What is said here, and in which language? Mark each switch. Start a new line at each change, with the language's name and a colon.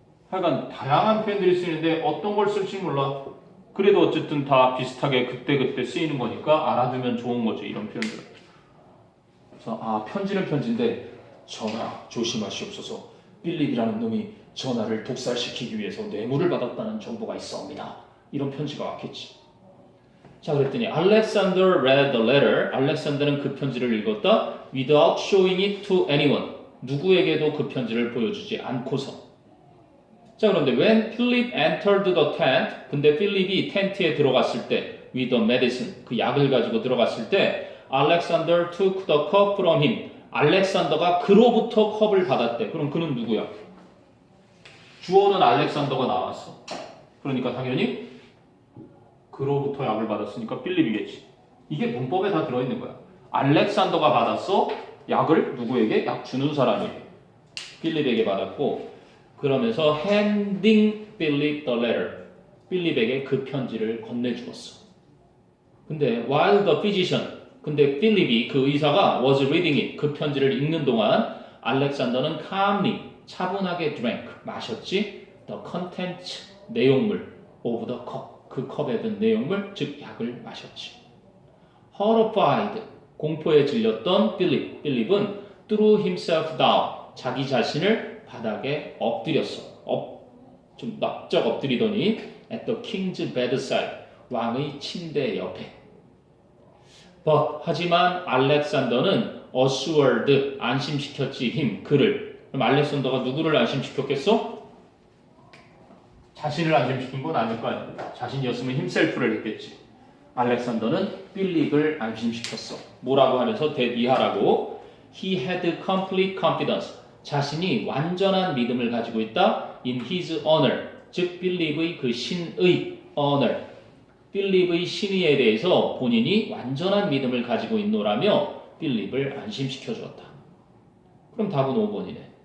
Korean: 하여간 다양한 표현들이 쓰이는데 어떤 걸 쓸지 몰라. 그래도 어쨌든 다 비슷하게 그때그때 쓰이는 거니까 알아두면 좋은 거지. 이런 표현들. 그래서 편지는 편지인데 전하 조심하시옵소서. 필립이라는 놈이 전하를 독살시키기 위해서 뇌물을 받았다는 정보가 있어옵니다. 이런 편지가 왔겠지. 자, 그랬더니
English: Alexander read the letter.
Korean: 알렉산더는 그 편지를 읽었다.
English: Without showing it to anyone.
Korean: 누구에게도 그 편지를 보여주지 않고서. 자, 그런데
English: when Philip entered the tent,
Korean: 근데 필립이 텐트에 들어갔을 때
English: with the medicine,
Korean: 그 약을 가지고 들어갔을 때
English: Alexander took the cup from him.
Korean: 알렉산더가 그로부터 컵을 받았대. 그럼 그는 누구야? 주어는 알렉산더가 나왔어. 그러니까 당연히 그로부터 약을 받았으니까 필립이겠지. 이게 문법에 다 들어있는 거야. 알렉산더가 받았어. 약을 누구에게? 약 주는 사람에게. 필립에게 받았고 그러면서
English: handing Philip the letter.
Korean: 필립에게 그 편지를 건네주었어. 근데
English: while the physician
Korean: 근데 필립이 그 의사가
English: was reading it
Korean: 그 편지를 읽는 동안 알렉산더는 calmly 차분하게 drank 마셨지
English: the content
Korean: 내용물
English: of the cup
Korean: 그 컵에 든 내용물 즉 약을 마셨지. horrified 공포에 질렸던 필립은
English: threw himself down
Korean: 자기 자신을 바닥에 엎드렸어. 좀 납작 엎드리더니
English: at the king's bedside
Korean: 왕의 침대 옆에. But 하지만 알렉산더는 assured 안심시켰지 him 그를. 그럼 알렉산더가 누구를 안심시켰겠어? 자신을 안심시킨 건 아닐 거 아니야. 자신이었으면 himself를 했겠지. 알렉산더는 필립을 안심시켰어. 뭐라고 하면서 대비하라고.
English: He had complete confidence.
Korean: 자신이 완전한 믿음을 가지고 있다.
English: In his honor.
Korean: 즉 필립의 그 신의 honor. 필립의 신의에 대해서 본인이 완전한 믿음을 가지고 있노라며 필립을 안심시켜 주었다. 그럼 답은 5번이네.